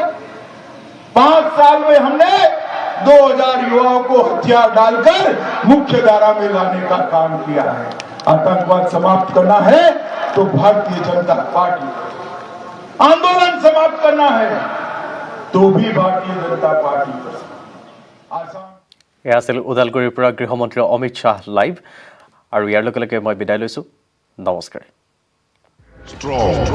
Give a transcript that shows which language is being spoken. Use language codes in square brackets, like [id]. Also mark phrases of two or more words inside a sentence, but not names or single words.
[hi] 5 साल में हमने 2000 युवाओं को हथियार डालकर मुख्य धारा में लाने का काम किया है। आतंकवाद समाप्त करना है तो भारतीय जनता पार्टी, आंदोलन समाप्त करना है तो भी भारतीय जनता पार्टी कर। [as] এয়া আছিল ওদালগুৰিৰ পৰা গৃহমন্ত্ৰী অমিত শ্বাহ লাইভ আৰু ইয়াৰ লগে লগে মই বিদায় লৈছোঁ। নমস্কাৰ।